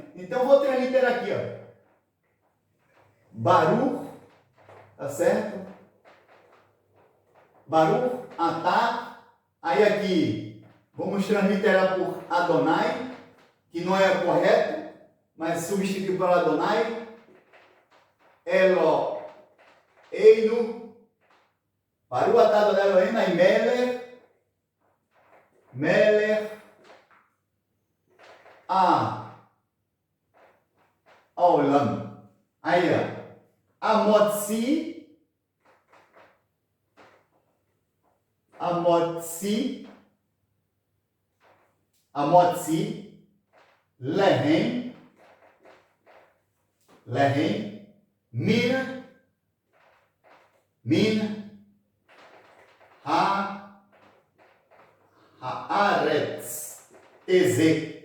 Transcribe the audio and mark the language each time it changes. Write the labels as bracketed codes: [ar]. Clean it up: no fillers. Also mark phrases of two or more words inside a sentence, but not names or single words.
[pt] Então, vou transliterar aqui, ó. Baruch, tá certo? [he] ברוך אתה. [pt] Aí aqui, vamos transliterar por Adonai, que não é correto, mas substituir por Adonai. [he] אלוהינו ברוך אתה אדוני אלוהינו, aí מלך עולם. [pt] Aí, ó. [he] המוציא לחם מן הארץ, Eze.